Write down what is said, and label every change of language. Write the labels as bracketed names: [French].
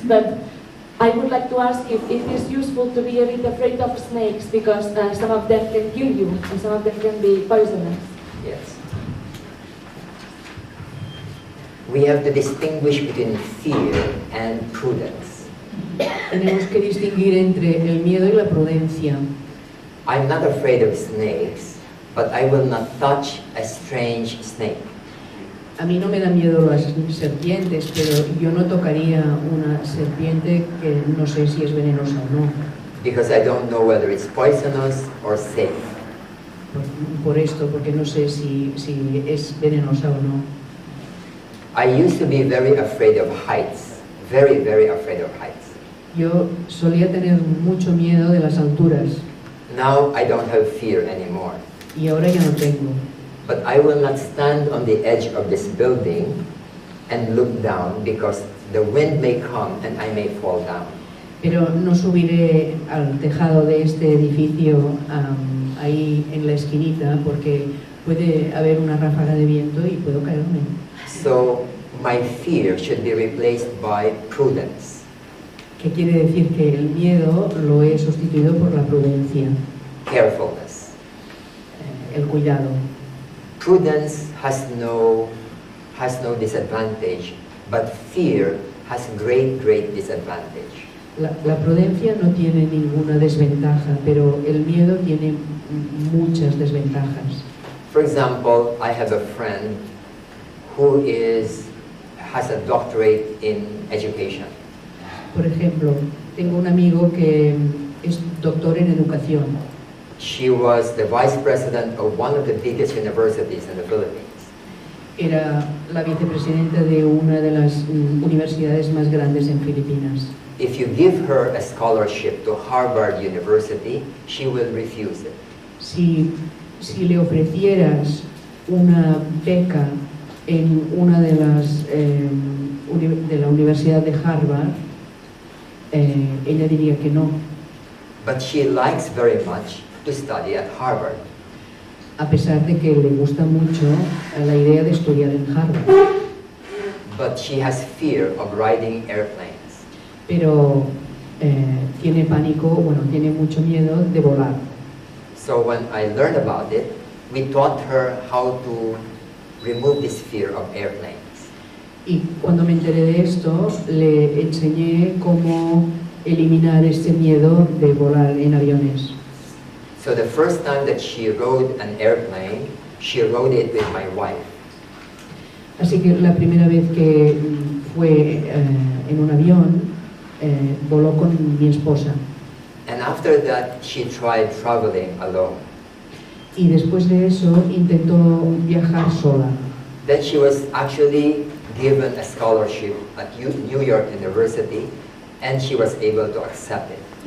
[English] But I would like to ask if it is useful to be a bit afraid of snakes, because some of them can kill you and some of them can be poisonous. Yes. We have to distinguish between fear and prudence. [Spanish] Tenemos que distinguir entre el miedo y la prudencia. [English] I'm not afraid of snakes, but I will not touch a strange snake. [Spanish] A mí no me da miedo las serpientes, pero yo no tocaría una serpiente que no sé si es venenosa o no. [English] Because I don't know whether it's poisonous or safe. [Spanish] Por esto, porque no sé si es venenosa o no. [English] I used to be very afraid of heights, very, very afraid of heights. [Spanish] Yo solía tener mucho miedo de las alturas. [English] Now I don't have fear anymore. [Spanish] Y ahora ya no tengo. [English] But I will not stand on the edge of this building and look down because the wind may come and I may fall down. [Spanish] Pero no subiré al tejado de este edificio ahí en la esquinita porque puede haber una ráfaga de viento y puedo caerme. [English] So my fear should be replaced by prudence. [Spanish] ¿Qué quiere decir? Que el miedo lo he sustituido por la prudencia. [English] Carefulness. [Spanish] El cuidado. [English] Prudence has no disadvantage, but fear has great disadvantage. [Spanish] La prudencia no tiene ninguna desventaja, pero el miedo tiene muchas desventajas. [English] For example, I have a friend who has a doctorate in education. [Spanish] Por ejemplo, tengo un amigo que es doctor en educación. [English] She was the vice president of one of the biggest universities in the Philippines. [Spanish] Era la vicepresidenta de una de las universidades más grandes en Filipinas. [English] If you give her a scholarship to Harvard University, she will refuse it. [Spanish] Si le ofrecieras una beca en una de las de la Universidad de Harvard, ella diría que no. [English] But she likes very much to study at Harvard. [Spanish] A pesar de que le gusta mucho la idea de estudiar en Harvard. [English] But she has fear of riding airplanes. [Spanish] Pero tiene pánico, bueno, tiene mucho miedo de volar. [English] So when I learned about it, we taught her how to remove this fear of airplanes. [Spanish] Y cuando me enteré de esto, le enseñé cómo eliminar ese miedo de volar en aviones. [English] So the first time that she rode an airplane, she rode it with my wife. [Spanish] Así que la primera vez que fue en un avión, voló con mi esposa. [English] And after that, she tried traveling alone. [Spanish] Y después de eso intentó viajar sola. [English] Then she was actually given a scholarship at New York University, and she was able to accept it.